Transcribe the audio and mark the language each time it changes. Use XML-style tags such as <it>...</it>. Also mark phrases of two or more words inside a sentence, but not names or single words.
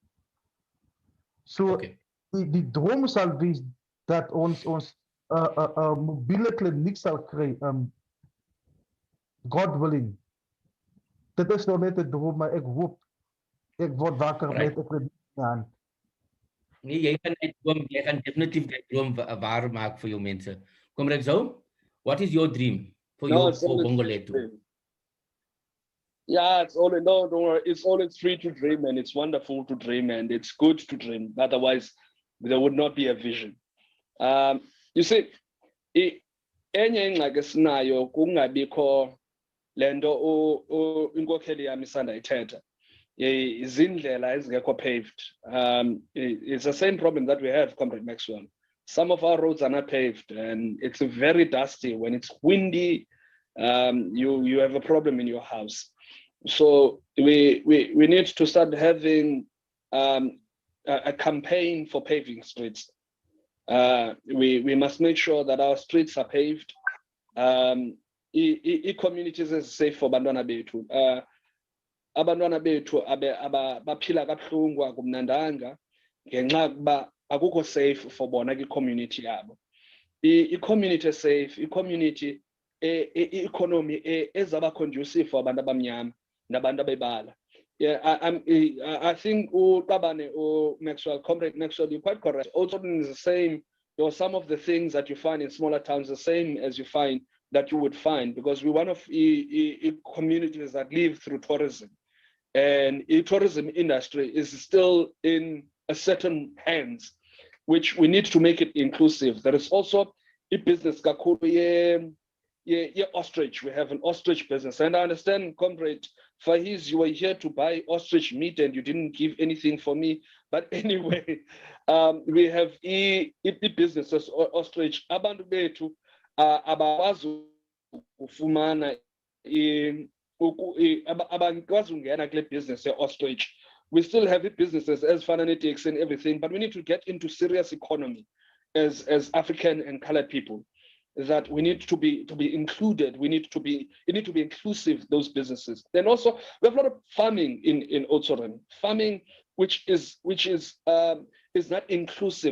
<af>So die droom sal wees dat ons 'n mobiele kliniek sal kry,</af> <en>God willing.</en> <af>Dit is nog net 'n droom, maar ek hoop ek word wakker met 'n kliniek aan. Nee, jy gaan definitief die droom waar maak vir jou mense. Kom reg zo.</af> <en>What is your dream for Bongolethu? Yeah, don't worry. It's always free to dream, and it's wonderful to dream, and it's good to dream. Otherwise, there would not be a vision. You see,</en> <xh>enye ingxaki esinayo kungabikho lento inkokheli yami isanda ithetha. Izindlela ezingekho paved.</xh> <en>It's the same problem that we have, Comrade Maxwell. Some of our roads are not paved, and it's very dusty. When it's windy, you have a problem in your house. So we need to start having a campaign for paving streets. We must make sure that our streets are paved. Communities is safe for</en> <xh>abantwana bethu. Abantwana bethu baphila kabuhlungu akumnandanga ngenxa yokuba akukho</xh> <en>safe for</en> <xh>bona kwi-community yabo. I-community safe, i-community i-economy ezaba</xh> <en>conducive for</en> <xh>abantu abamnyama nabantu abebala.</xh> <en>Yeah, I think Maxwell, Comrade Maxwell, you're quite correct. Also, is the same. There are some of the things that you find in smaller towns the same as you find that you would find, because we're one of the communities that live through tourism, and the tourism industry is still in a certain hands, which we need to make it inclusive. There is also a business ostrich. We have an ostrich business, and I understand, Comrade Faiez, you were here to buy ostrich meat and you didn't give anything for me. But anyway, we have a businesses ostrich.</en> <xh>Abantu bethu abakwazi ukufumana abakwazi ungena kule</xh> <en>business ostrich. We still have businesses as fanatics and everything, but we need to get into serious economy as African and colored people. That we need to be included. It need to be inclusive, those businesses. Then also we have a lot of farming in Otsoren. Farming which is not inclusive.</en>